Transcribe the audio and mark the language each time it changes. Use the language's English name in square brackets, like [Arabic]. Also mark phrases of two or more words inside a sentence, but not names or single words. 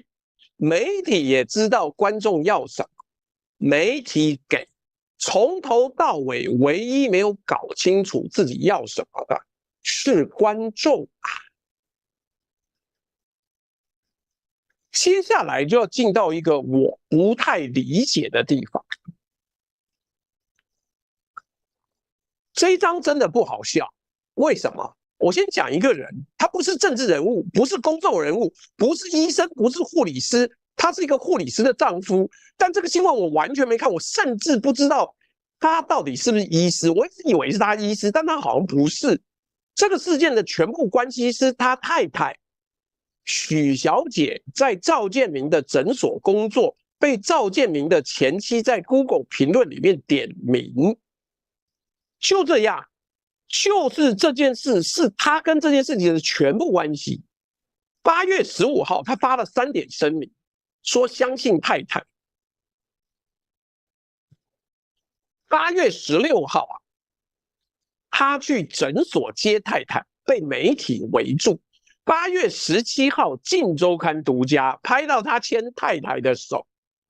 [Chinese] 媒體也知道觀眾要什麼，媒體給。從頭到尾，唯一沒有搞清楚自己要什麼的是觀眾啊。接下來就要進到一個我不太理解的地方。這一章真的不好笑，為什麼？我先講一個人，他不是政治人物，不是公眾人物，不是醫生，不是護理師，他是一個護理師的丈夫。但這個新聞我完全沒看，我甚至不知道他到底是不是醫師。我一直以為是他醫師，但他好像不是。這個事件的全部關係是他太太許小姐在趙建明的診所工作，被趙建明的前妻在 Google 評論裡面點名。就這樣，就是這件事是他跟這件事情的全部關係。8月15號，他發了3點聲明，說相信太太。8月16號啊，他去診所接太太，被媒體圍住。8月17號，《鏡週刊》獨家拍到他牽太太的手。